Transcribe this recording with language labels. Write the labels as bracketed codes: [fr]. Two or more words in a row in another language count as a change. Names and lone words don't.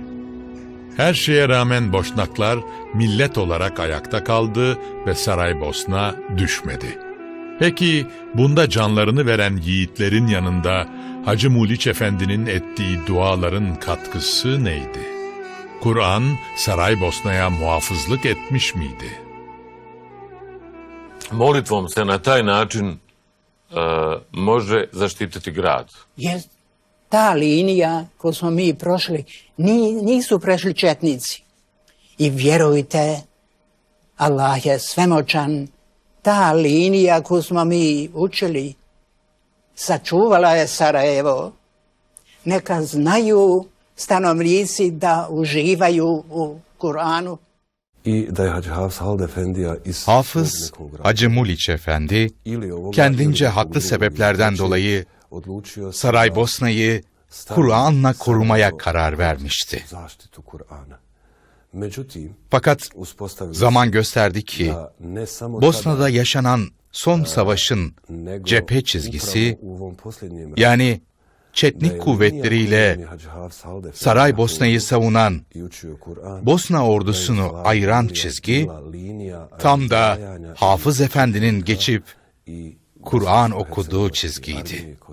[tr] Her şeye rağmen Boşnaklar millet olarak ayakta kaldı ve Saraybosna düşmedi. Peki bunda canlarını veren yiğitlerin yanında Hacı Muliç Efendi'nin ettiği duaların katkısı neydi? Kur'an Saraybosna'ya muhafızlık etmiş miydi? [bs] Molitvom se na taj način može zaštititi grad. Ta linija koju smo mi prošli, nisu prešli četnici. I vjerujte, Allah je svemoćan, ta linija koju smo mi učili, sačuvala je Sarajevo. Neka znaju stanovnici da uživaju u Kur'anu. [tr] Hafız Hacı Muliç Efendi kendince haklı sebeplerden dolayı Saraybosna'yı Kur'an'la korumaya karar vermişti. Fakat zaman gösterdi ki Bosna'da yaşanan son savaşın cephe çizgisi, yani Çetnik kuvvetleriyle Saraybosna'yı savunan Bosna ordusunu ayıran çizgi, tam da Hafız Efendi'nin geçip Kur'an okuduğu çizgiydi.